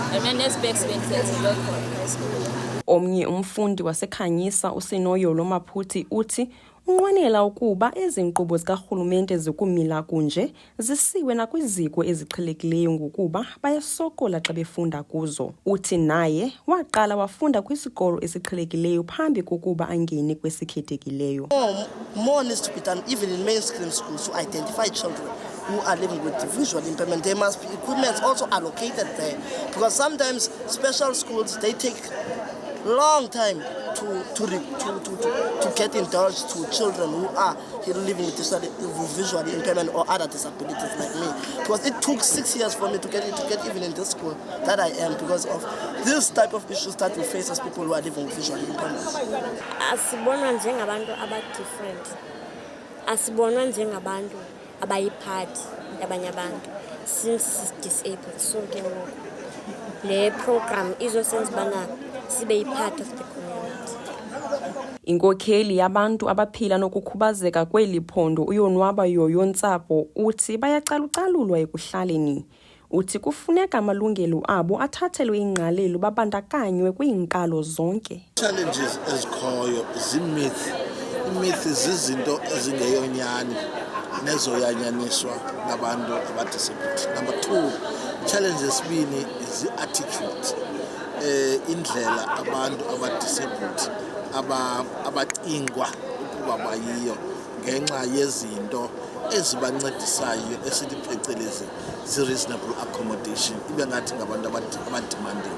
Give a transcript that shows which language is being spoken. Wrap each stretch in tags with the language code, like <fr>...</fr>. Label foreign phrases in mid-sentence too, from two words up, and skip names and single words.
<xh>Omnye umfundi wasekhanyisa uSinoyolo Maphuthi uthi unqwenela ukuba ezi nkqubo zikarhulumente zikumila kunje zisiwe nakwiziko eziqhelekileyo ngokuba bayasokola xa befunda kuzo. Uthi naye waqala wafunda kwisikolo esiqhelekileyo phambi kokuba angene kwesikhethekileyo.</xh> <en>More needs to be done even in mainstream schools to identify children who are living with visual impairment. There must be equipment also allocated there because sometimes special schools they take long time to get indulged to children who are living with visual impairment or other disabilities like me. Because it took 6 years for me to get even in this school that I am because of this type of issues that we face as people who are living with visual impairments.</en> <xh>Asibonwa njengabantu aba-different. Asibonwa njengabantu abayiphathi abanye abantu</xh> <en>since disabled.</en> <xh>So ke le program izosenza bana sibe</xh> <en>part of the community.</en> <xh>Inkokheli yabantu abaphila nokukhubazeka kweli phondo uyonwaba yoyontsapho uthi bayacalucalulwa ekuhlaleni. Uthi kufuneka amalungelo abo athathelwe ingqalelo babandakanywe kwinkalo zonke. Challenges ezikhoyo zimyth. Imyth zizinto ezingeyonyani nezoyanyaniswa nabantu abadisabled.</xh> <en>Number 2, challenges esibini is attitude.</en> <xh>Indlela abantu abadisabled abacingwa ukuba bayiyo ngenxa yezinto ezibancedisayo esithi phecelezi</xh> <en>reasonable accommodation</en> <xh>ibe ngathi ngabantu abademanding.</xh>